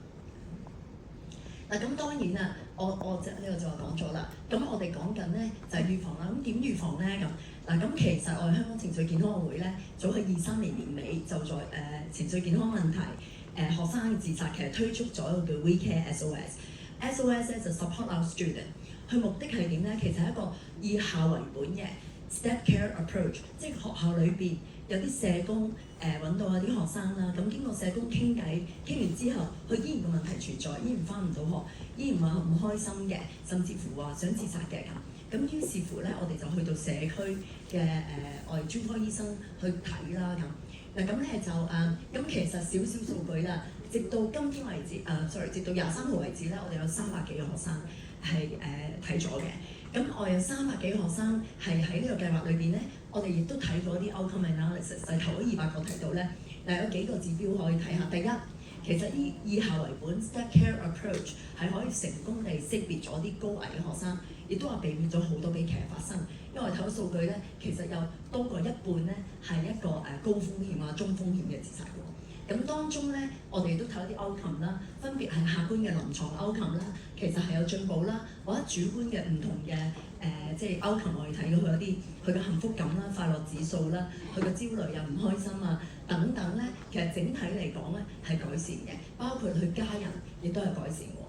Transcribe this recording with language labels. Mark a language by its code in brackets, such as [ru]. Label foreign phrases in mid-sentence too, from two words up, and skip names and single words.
[yue] 嗱咁當然啦，我即係呢個就話講咗啦。咁我哋講緊咧就係預防啦。咁點預防咧？咁其實我哋香港情緒健康會咧，早喺23年年尾就在情緒健康問題學生自殺，其實推出咗一個叫 We Care SOS 咧就 [en] support our student。 [yue] 佢目的係點咧？其實係一個以校為本嘅 [en] step care approach， [yue] 即係學校裏邊有啲社工揾到有啲學生啦，咁經過社工傾偈，傾完之後，佢依然個問題存在，依然返唔到學，依然話唔開心嘅，甚至乎話想自殺嘅咁。咁於是乎咧，我哋就去到社區嘅我哋專科醫生去睇啦咁。嗱咁咧就咁其實少數據啦，直到今天為止直到23號為止咧，我哋有300幾個學生係睇咗嘅。咁我有300幾個學生係喺呢個計劃裏邊咧，我哋亦都睇咗啲 [en] outcome analysis， [yue] 就係頭嗰200個睇到咧，有幾個指標可以睇下。第一，其實以校為本 [en] step care approach [yue] 係可以成功地識別咗啲高危嘅學生，亦都話避免咗好多悲劇發生。因因為我睇到數據咧，其實有多過一半咧係一個高風險啊、中風險嘅自殺喎。咁當中咧，我哋都睇到啲 outcome 啦，分別係客觀嘅臨床 outcome 啦，其實係有進步啦，或者主觀嘅唔同嘅即係 outcome， 我哋睇到佢有啲佢嘅幸福感啦、快樂指數啦、佢嘅焦慮又唔開心啊等等咧，其實整體嚟講咧係改善嘅，包括佢家人亦都係改善喎。